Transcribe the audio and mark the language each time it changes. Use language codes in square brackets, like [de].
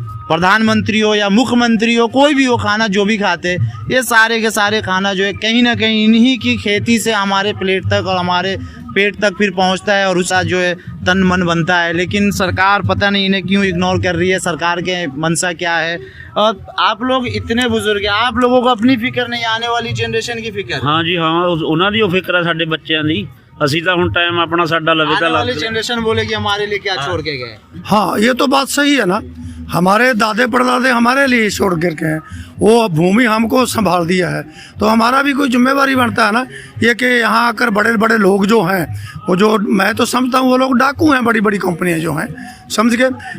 [hi] प्रधानमंत्री हो या मुख्यमंत्री हो, कोई भी हो, खाना जो भी खाते, ये सारे के सारे खाना जो है कहीं ना कहीं इन्हीं की खेती से हमारे प्लेट तक और हमारे पेट तक फिर पहुंचता है और उसका जो है तन मन बनता है। लेकिन सरकार पता नहीं इन्हें क्यों इग्नोर कर रही है, सरकार के मंशा क्या है। और आप लोग इतने बुजुर्ग हैं, आप लोगों को अपनी फिक्र नहीं, आने वाली जनरेशन की फिक्र। [pa] हाँ जी हाँ, ਉਹਨਾਂ ਦੀ ਉਹ ਫਿਕਰ ਹੈ ਸਾਡੇ ਬੱਚਿਆਂ ਦੀ। ਅਸੀਂ ਤਾਂ ਹੁਣ ਟਾਈਮ ਆਪਣਾ ਸਾਡਾ ਲਵੇ ਤਾਂ [hi] आने वाली जनरेशन बोलेगी हमारे लिए क्या छोड़ के गए। हाँ, ये तो बात सही है ना। हमारे दादे परदादे हमारे लिए छोड़ करके हैं, वो भूमि हमको संभाल दिया है, तो हमारा भी कोई जिम्मेवारी बनता है ना ये कि यहाँ आकर बड़े बड़े लोग जो हैं, वो जो मैं तो समझता हूँ वो लोग डाकू हैं, बड़ी बड़ी कंपनियाँ जो हैं, समझ गए।